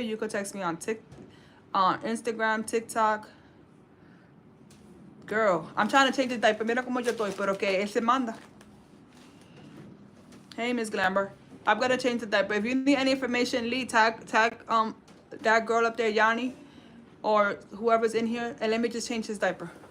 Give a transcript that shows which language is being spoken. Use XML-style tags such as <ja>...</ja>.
<en>You could text me on Instagram, TikTok. Girl, I'm trying to change the diaper.</en> <es>Mira como yo estoy, pero que él se manda.</es> <en>Hey, Miss Glamour. I'm gonna change the diaper. If you need any information, Lee, tag that girl up there, Yanni, or whoever's in here, and let me just change his diaper.</en>